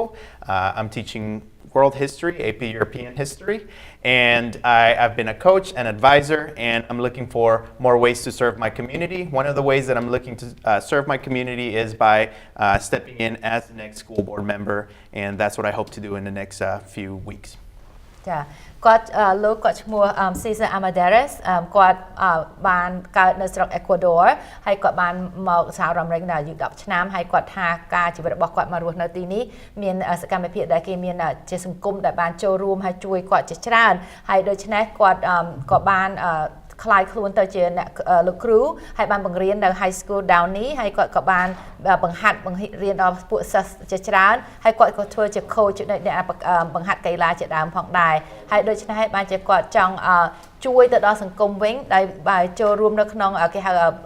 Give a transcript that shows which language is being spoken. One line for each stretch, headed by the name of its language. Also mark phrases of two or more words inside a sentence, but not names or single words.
English: I'm teaching world history, AP European history. And I've been a coach and advisor, and I'm looking for more ways to serve my community. One of the ways that I'm looking to serve my community is by stepping in as the next school board member. And that's what I hope to do in the next few weeks.
Khmer: ចាគាត់លោកគាត់ឈ្មោះ Cesar Armendariz គាត់បានកើតនៅស្រុក Ecuador ហើយគាត់បានមកសហរដ្ឋអាមេរិកនៅអាយុ10ឆ្នាំហើយគាត់ថាការជីវិតរបស់ គាត់មករស់នៅទីនេះមានសកម្មភាពដែលគេមានជាសង្គមដែលបានចូលរួមហើយជួយគាត់ជាច្រើនហើយដូច្នេះគាត់ក៏បានខ្លាយខ្លួនទៅជាអ្នកលោកគ្រូហើយបានបង្រៀននៅ High School Downey ហើយគាត់ក៏បានបង្រៀនដល់ពួកសិស្សជាច្រើនហើយគាត់ក៏ធ្វើជា coach អ្នកបង្ហាត់កីឡាជាដើមផងដែរហើយដូច្នេះហើយបានជាគាត់ចង់ជួយទៅដល់សង្គមវិញដោយចូលរួមនៅក្នុងគេហៅ